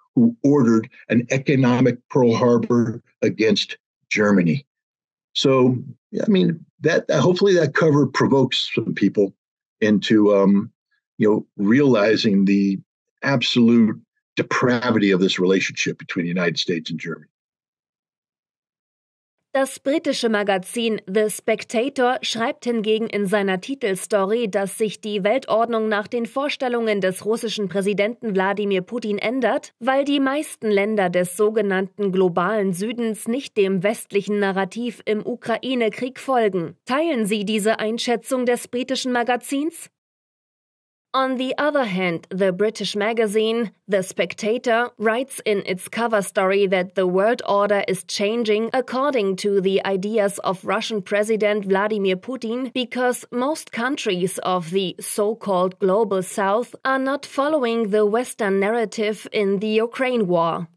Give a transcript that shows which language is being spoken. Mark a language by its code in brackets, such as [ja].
[en] who ordered an economic Pearl Harbor against Germany. So, I mean, that hopefully that cover provokes some people into, realizing the absolute depravity of this relationship between the United States and Germany. [de] Das britische Magazin The Spectator schreibt hingegen in seiner Titelstory, dass sich die Weltordnung nach den Vorstellungen des russischen Präsidenten Wladimir Putin ändert, weil die meisten Länder des sogenannten globalen Südens nicht dem westlichen Narrativ im Ukraine-Krieg folgen. Teilen Sie diese Einschätzung des britischen Magazins? [en] On the other hand, the British magazine, The Spectator, writes in its cover story that the world order is changing according to the ideas of Russian President Vladimir Putin because most countries of the so-called Global South are not following the Western narrative in the Ukraine war.